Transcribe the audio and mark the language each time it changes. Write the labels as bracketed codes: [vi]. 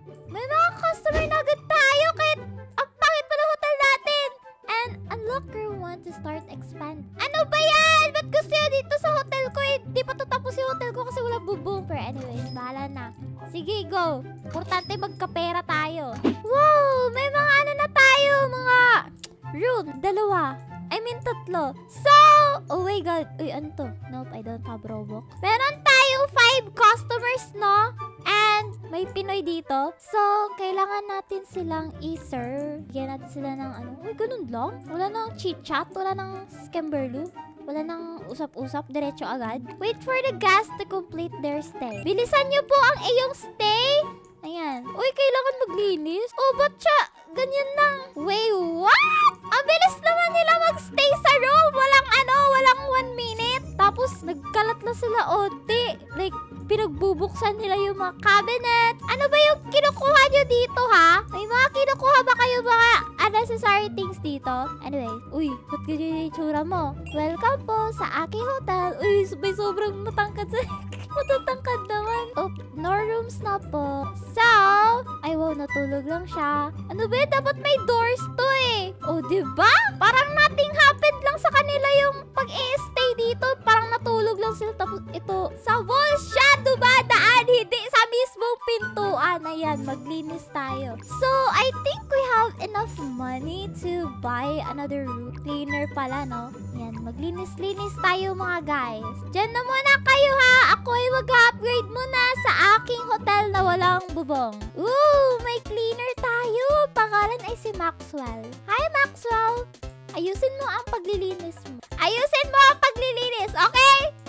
[tl] May mga customer na agad tayo kahit ang pangit pa ng hotel natin. [en] And unlocker want to start expand. [tl] Ano ba yan? Ba't gusto yun dito sa hotel ko eh? Di pa tatapos yung hotel ko kasi wala bubong. Pero anyways, bahala na. Sige, go. Importante magkapera tayo. Wow! May mga ano na tayo. Mga room. 2. I mean, 3. [en] So, oh my God. [tl] Uy, ano to? [en] Nope, I don't have Robux. [tl] Meron tayong 5 customers, no? And may Pinoy dito. So, kailangan natin silang i-serve. Bigyan natin sila ng ano. Uy, ganun lang. Wala nang chit-chat. Wala nang scamberloo. Wala nang usap-usap. Diretso agad. [en] Wait for the guests to complete their stay. [tl] Bilisan nyo po ang iyong stay. Ayan. Uy, kailangan maglinis. Oh, ba't siya? Ganyan lang. [en] Wait, what? [tl] Ang bilis naman nila magstay sa room. Walang 1 minute. Tapos, nagkalat na sila onti. Like, pinagbubuksan nila yung mga cabinet. Ano ba yung kinukuha nyo dito, ha? May mga kinukuha ba kayo mga unnecessary things dito? Anyway, uy, ba't ganyan yung itsura mo? Welcome po sa aking hotel. Uy, may sobrang matangkad sa... Matatangkad naman. [en] Oh, no rooms na po. [tl] So, ay wow, natulog lang siya. Ano ba yun? Dapat may doors to eh. Oh, diba? Parang nothing happened lang sa kanila yung pag-i-stay dito. Parang natulog lang sila. Tapos ito, sa wall siya dumadaan. Hindi sa mismong pintuan. Ayan, maglinis tayo. [en] So, I think we have enough money to buy another room cleaner pala, no? [tl] Ayan, maglinis-linis tayo mga guys. Diyan na muna kayo ha. Ako ay mag-upgrade muna sa aking hotel na walang bubong. Ooh, may cleaner tayo. Pangalan ay si Maxwell. Hi, Maxwell. Ayusin mo ang paglilinis mo. Ayusin mo ang paglilinis, okay?